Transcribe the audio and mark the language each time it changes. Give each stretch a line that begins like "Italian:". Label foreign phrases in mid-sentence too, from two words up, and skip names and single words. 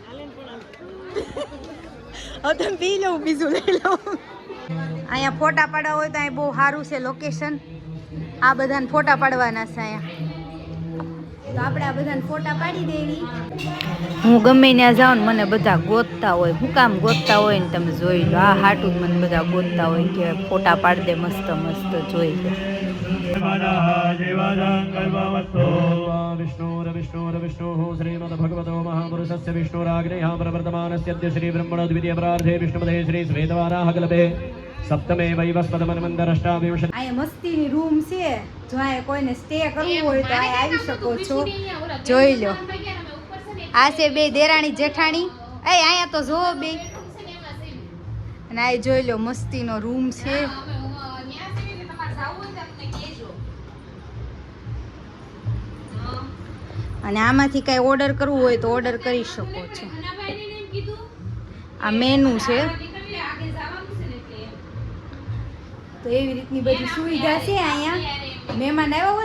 Gujarati: હવે તમે પી લઉં બીજું લઈ લઉં અહીંયા ફોટા પાડવા હોય તો અહીં બહુ સારું છે લોકેશન આ બધાને ફોટા પાડવાના છે અહીંયા તો આપણે આ બધાને ફોટા પાડી દેવી હું ગમે ત્યાં જાઉં ને મને બધા ગોતતા હોય હું કામ ગોતતા હોય ને તમે જોઈ લો આ હાટું જ મને બધા ગોતતા હોય કે ફોટા પાડી દે મસ્ત મસ્ત જોઈ લો
Sanskrit: विष्णुः श्रीमद्भगवतो महापुरुषस्य विष्णुराग्नेः प्रवर्तमानस्य श्री ब्रह्मणो द्वितीय प्रार्थे विष्णुपदे श्री श्वेतवाराहकल्पे सप्तमे वैवस्वतमन्वन्तरष्टाविंशति
Gujarati: અહીંયા મસ્તીની રૂમ છે જો આ કોઈને સ્ટે કરવું હોય તો આ આવી શકો છો જોઈ લો આ છે બે દેરાણી જેઠાણી અહીંયા તો જો બે અને આ જોઈ લો મસ્તીનો રૂમ છે અને આમાંથી કાંઈ ઓર્ડર કરવું હોય તો ઓર્ડર કરી શકો છો આ મેનુ છે તો એવી રીતની બધી સુવિધા છે અહીંયા મહેમાન આવ્યા હોય